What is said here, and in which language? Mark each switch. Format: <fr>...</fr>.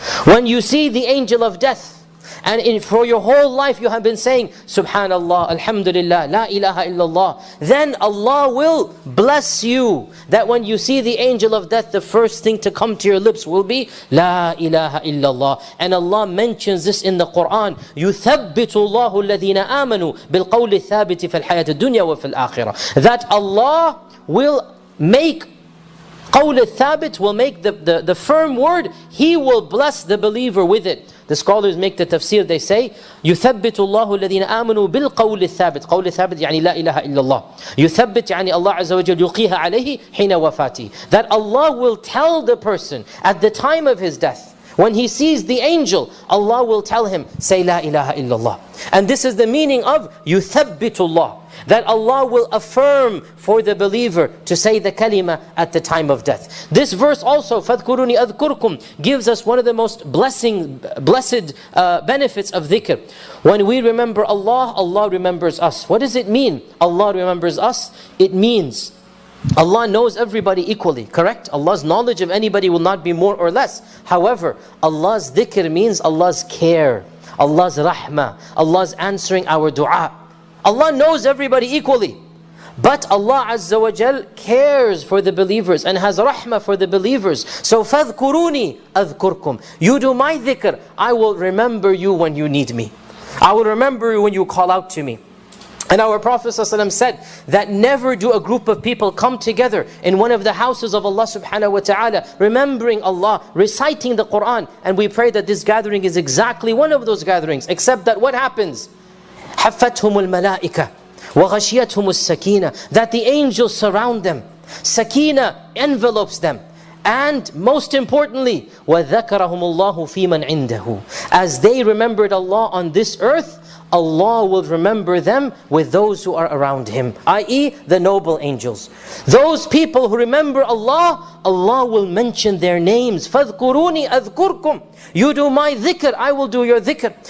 <en>When you see the angel of death, and for your whole life you have been saying Subhanallah, Alhamdulillah, La ilaha illallah, then Allah will bless you. That when you see the angel of death, the first thing to come to your lips will be La ilaha illallah. And Allah mentions this in the Quran,</en> <ar>يُثَبِّتُ اللَّهُ الَّذِينَ آمَنُوا بِالْقَوْلِ الثَّابِتِ فِي الْحَيَاةِ الدُّنْيَا وَفِي الْآخِرَةِ.</ar> <en>That Allah will make qawl al-thabit, will make the firm word, He will bless the believer with it. The scholars make the tafsir, they say,</en> <ar>يُثَبِّتُ اللَّهُ الَّذِينَ آمَنُوا بِالْقَوْلِ الثَّابِتِ. قول الثابت يعني لا إله إلا الله. يُثَبِّت يعني Allah Azza wa Jal يُقِيهَا عَلَيْهِ حِينَ وَفَاتِهِ.</ar> <en>That Allah will tell the person at the time of his death, when he sees the angel, Allah will tell him, say La ilaha illallah. And this is the meaning of</en> <ar>يُثَبِّتُ اللَّهُ.</ar> <en>That Allah will affirm for the believer to say the kalima at the time of death. This verse also,</en> <ar>فَاذْكُرُونِي أَذْكُرْكُمْ,</ar> <en>gives us one of the most blessed benefits of dhikr. When we remember Allah, Allah remembers us. What does it mean, Allah remembers us? It means Allah knows everybody equally, correct? Allah's knowledge of anybody will not be more or less. However, Allah's dhikr means Allah's care, Allah's rahmah, Allah's answering our dua. Allah knows everybody equally. But Allah Azza wa Jal cares for the believers and has rahmah for the believers.</en> <ar>So فَاذْكُرُونِي أَذْكُرْكُمْ.</ar> <en>You do my dhikr, I will remember you when you need me. I will remember you when you call out to me. And our Prophet ﷺ said that never do a group of people come together in one of the houses of Allah subhanahu wa ta'ala, remembering Allah, reciting the Quran. And we pray that this gathering is exactly one of those gatherings, except that what happens?</en> <ar>حَفَّتْهُمُ الْمَلَائِكَةِ وَغَشِيَتْهُمُ السَّكِينَةِ.</ar> <en>That the angels surround them. Sakina envelopes them. And most importantly,</en> <ar>وَذَكَرَهُمُ اللَّهُ فِي مَنْ عِنْدَهُ.</ar> <en>As they remembered Allah on this earth, Allah will remember them with those who are around Him, i.e. the noble angels. Those people who remember Allah, Allah will mention their names.</en> <ar>فَاذْكُرُونِي أَذْكُرْكُمْ.</ar> <en>You do my dhikr, I will do your dhikr.</en>